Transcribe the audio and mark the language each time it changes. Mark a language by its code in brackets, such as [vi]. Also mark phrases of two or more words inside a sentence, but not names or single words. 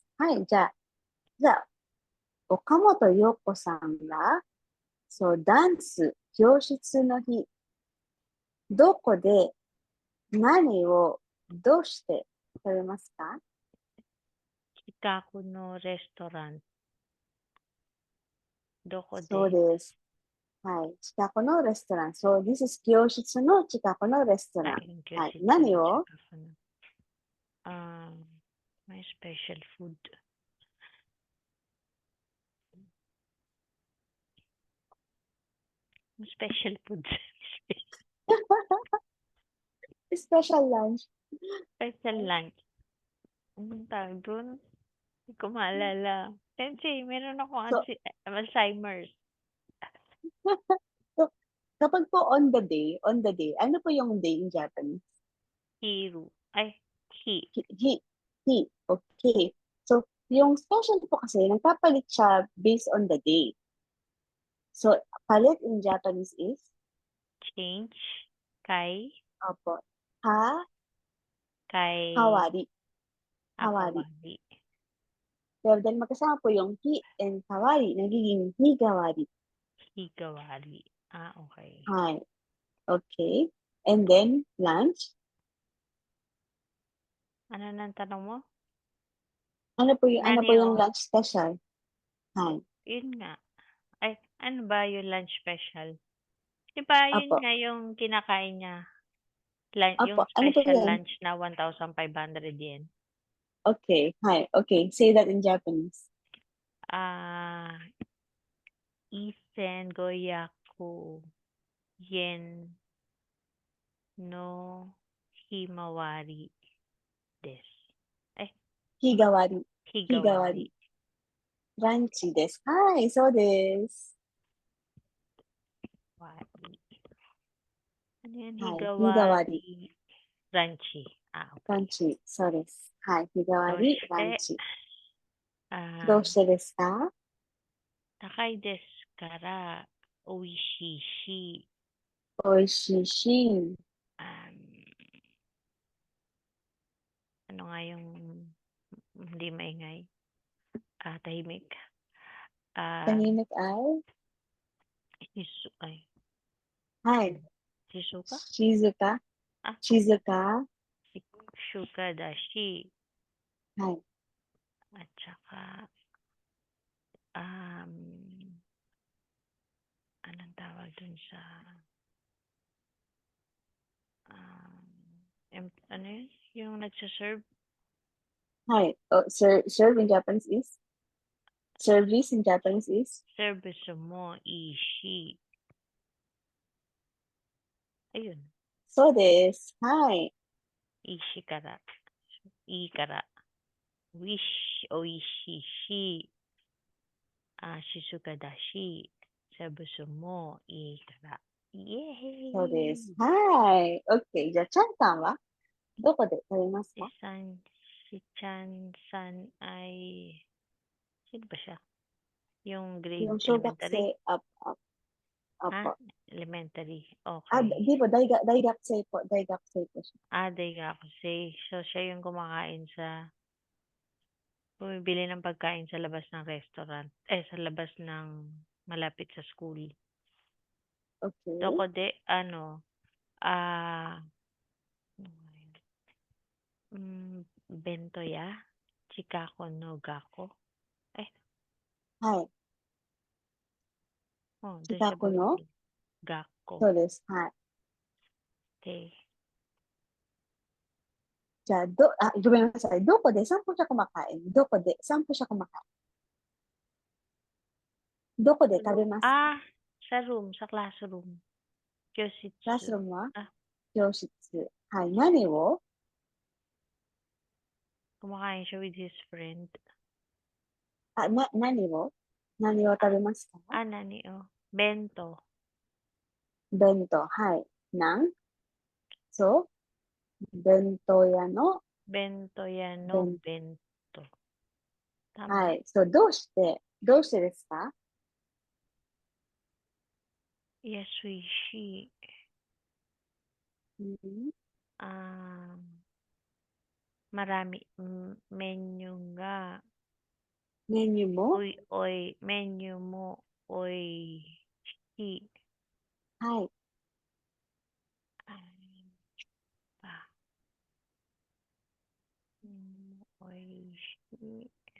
[ja] はい、じゃあ、岡本陽子さんが、そう、ダンス教室の日、どこで何をどうして食べますか？近くのレストラン、どこそうでです。はい、近くのレストラン。そう、 [en] this is [ja] 教室の近くのレストラン。はい、何を [en] my special food. Special food. special lunch. Special lunch. [tl] Anong tawag doon? Hindi ko maalala. Sensei, meron ako So, Alzheimer's. so, kapag po [en] on the day, [tl] ano po yung [en] day in Japanese? [ja] Hiru. Ay, hi. He. Okay. So, [tl] yung special po kasi, nagpapalit siya based on the day. [en] So, [tl] palit [en] in Japanese is? Change. Kay. [tl] Opo. Kay. [ja] Hawari. Hawari. Akawari. [tl] Pero dahil magkasama po yung [en] hi and kawari, [tl] nagiging higawari. [ja] Higawari. Okay. Hi. [en] Okay. And then, lunch. [tl] Ano nang tanong mo? Ano po yung [ja] Nani o? [en] lunch special? Hi. [tl] Yun nga. Ay, ano ba yung [en] lunch special? [tl] Di ba yun Opo. nga yung kinakain niya? Yung Opo. Ano po special yan? lunch na 1,500 yen. [en] Okay. Hi. Okay. Say that in Japanese. [ja] 千五百円のひまわりです. Higawari. Higawari. ランチです。はい。そうです. [tl] Wari. Ano yan? [ja] Hi. 日替わり。ランチ. Okay. ランチ。そうです。はい。日替わり. Doshite. Ranchi. どうしてですか? 高いですから美味しいし. Oishishi. [tl] Ano nga yung hindi maingay? Tahimik. Tahimik ay? Ay. [ja] Hi. Shizuka? 静か。静か. しゅかだし. Hi. [tl] At saka, anong tawag dun sa, ano yun? Yung nagsaserve? [ja] Hi. [en] Oh, serve in Japanese is? Service in Japanese is? [ja] Service mo, ishi. Ayun. そうです。はい. いしから。いから. Wish, oishishi. 静かだし. サービスも、いから. Yay! そうです。はい。OK。じゃあ、ちゃんさんはどこで食べますか？ [tl] Si Chan-san ay, sino ba siya? Yung grade Yung [en] elementary? [ja] shogakse, apo. [en] Elementary. [tl] Di [en] Okay. [tl] ba, [ja] daigakusei po. Daigakusei po [tl] siya. [ja] Daigakusei. [tl] So, siya yung bumibili ng pagkain sa labas ng restaurant. Sa labas ng malapit sa school. [en] Okay. [ja] Dokode, bento ya? ちかこの学校? はい。 [tl] doon siya [ja] 近くの [tl] bumibili. Gakko. [ja] そうです。はい。 [en] Okay. [ja] じゃあ、ごめんなさい。どこで [tl] saan po siya kumakain? [ja] どこで [tl] saan po siya kumakain? [ja] どこで食べますか？ [tl] Sa room, sa classroom. Kyoshitsu. [en] Classroom [ja] は教室。はい。何を [tl] Kumakain siya [en] with his friend. [ja] 何を食べますか？何弁当. 弁当。はい。そう弁当屋の弁当やんの弁当. Tama. はい。そう、どうしてですか？ Yasuishi. [tl] Marami menu nga. [ja] メニューもメニューも美味しい. はい。 Oishi.